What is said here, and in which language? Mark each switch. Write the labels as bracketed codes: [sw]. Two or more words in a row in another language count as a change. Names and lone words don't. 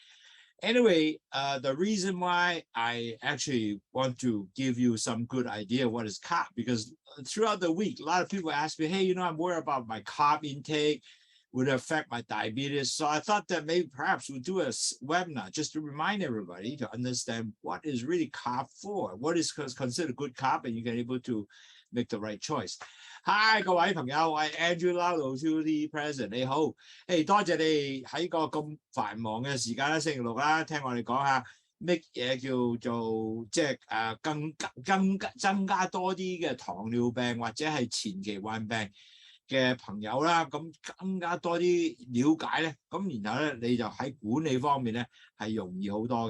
[en] Anyway, the reason why I actually want to give you some good idea what is carb, because throughout the week, a lot of people ask me, hey, I'm worried about my carb intake, would it affect my diabetes? So I thought that maybe perhaps we'll do a webinar just to remind everybody to understand what is really carb for, what is considered good carb, and you can able to make the right choice. Hi， [yue] 各位朋友，我係 Andrew Lau Lowsutea president， 你好，多謝你喺個咁繁忙嘅時間啦，星期六啦，聽我哋講下乜嘢叫做即係增加多啲嘅糖尿病或者係前期患病嘅朋友啦，咁更加多啲了解咧，咁然後咧你就喺管理方面咧係容易好多嘅。